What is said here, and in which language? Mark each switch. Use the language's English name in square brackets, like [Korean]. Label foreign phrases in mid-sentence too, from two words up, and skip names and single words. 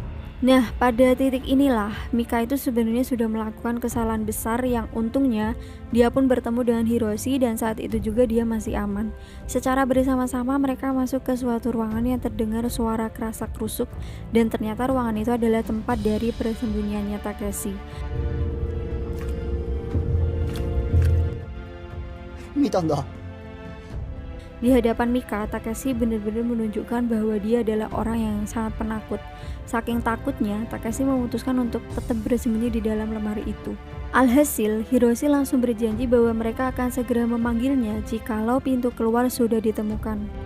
[Indonesian] Nah, pada titik inilah Mika itu sebenarnya sudah melakukan kesalahan besar yang untungnya dia pun bertemu dengan Hiroshi dan saat itu juga dia masih aman. Secara bersama-sama mereka masuk ke suatu ruangan yang terdengar suara kerasak-kerusuk dan ternyata ruangan itu adalah tempat dari persembunyiannya Takeshi. [Japanese] 見たんだ。 [Indonesian] Di hadapan Mika, Takeshi benar-benar menunjukkan bahwa dia adalah orang yang sangat penakut. Saking takutnya, Takeshi memutuskan untuk tetap bersembunyi di dalam lemari itu. Alhasil, Hiroshi langsung berjanji bahwa mereka akan segera memanggilnya jikalau pintu keluar sudah ditemukan.